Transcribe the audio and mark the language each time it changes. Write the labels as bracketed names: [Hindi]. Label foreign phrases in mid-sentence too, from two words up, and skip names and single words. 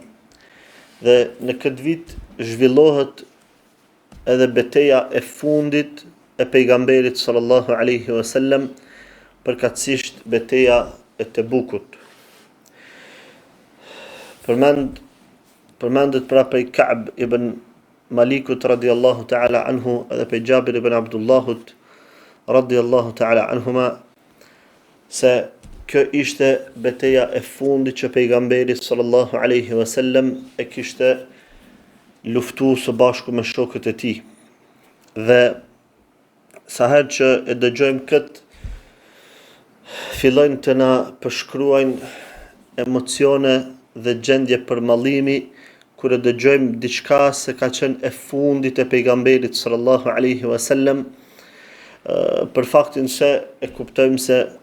[Albanian] Dhe në këtë vit zhvillohet edhe betejë e fundit e pejgamberit [Arabic] صلى الله عليه وسلم, [Albanian] përkatësisht betejë e Tebukut. Përmendet pra prej Ka'b ibn Malikut [Arabic] رضي الله تعالى عنه [Albanian] edhe prej Jabir ibn Abdullahut [Arabic] رضي الله تعالى عنهما, [Albanian] se kjo ishte betejë e fundit që pejgamberi [Arabic] صلى الله عليه وسلم [Albanian] e kishte luftu së bashku me shokët e tij. Dhe sa herë që e dëgjojmë këtë, fillojnë të na përshkruajnë emocione dhe gjendje përmallimi kur e dëgjojmë diçka se ka qenë e fundit e pejgamberit [Arabic] صلى الله عليه وسلم, [Albanian] për faktin se e kuptojmë se